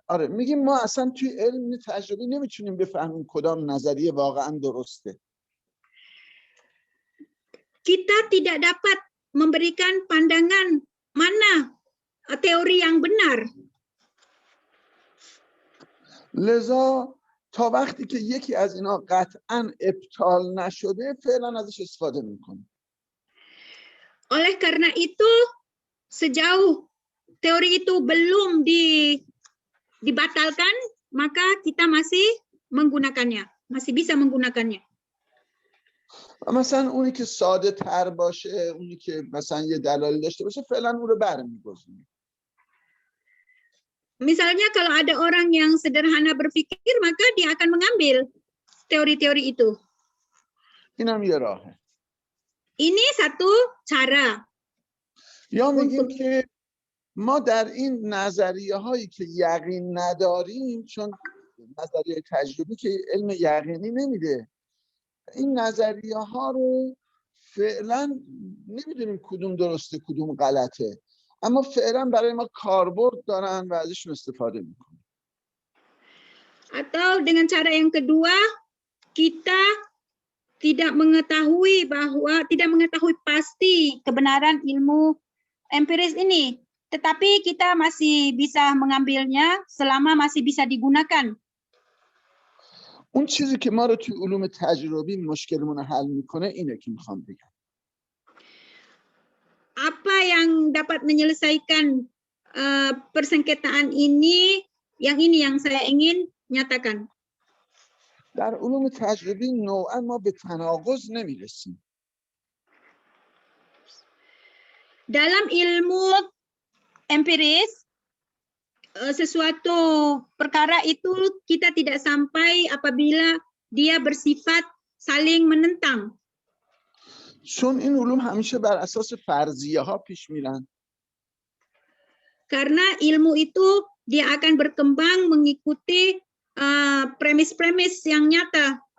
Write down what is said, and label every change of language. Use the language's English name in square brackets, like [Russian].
[Persian] میگیم ما اصلا توی علم تجربی نمیتونیم بفهمیم کدام نظریه واقعا درسته. [Indonesian] Kita tidak dapat memberikan pandangan mana teori yang benar. [Persian] لذا تا وقتی که یکی از اینا قطعاً ابطال نشده فعلا ازش استفاده میکنیم. [Indonesian] Oleh karena itu sejauh teori itu belum dibatalkan maka kita masih menggunakannya, masih bisa menggunakannya. [Persian] مثلا اونی که ساده تر باشه، اونی که مثلا یه دلایل داشته باشه فعلا اون رو برمی‌گزینیم. [Indonesian] Misalnya kalau ada orang yang sederhana berpikir, maka dia akan mengambil teori-teori itu. Ini satu cara. [Persian] یا میگیم که ما در این نظریه هایی که یقین نداریم، چون نظریه تجربی که علم یقینی نمیده، این نظریه ها رو فعلا نمیدونیم کدوم درسته کدوم غلطه، اما فعلا برای ما کاربرد دارن و ازشون استفاده میکنن. [Indonesian] Atau dengan cara yang kedua, kita tidak mengetahui pasti kebenaran ilmu empiris ini, tetapi kita masih bisa mengambilnya selama masih bisa digunakan. [Persian] اون چیزی که ما رو توی علوم تجربی مشکلمون رو حل میکنه اینه که میخوام بگم. [Indonesian] Apa yang dapat menyelesaikan persengketaan ini, yang saya ingin nyatakan. [Persian] در علوم تجربی نوعا ما به تناقض نمیرسیم. [Indonesian] Dalam ilmu empiris, sesuatu perkara itu kita tidak sampai apabila dia bersifat saling menentang. [Persian] چون این علوم همیشه بر اساس فرضیه ها پیش میرن. [Indonesian] Karena ilmu itu dia akan berkembang mengikuti premis-premis yang nyata.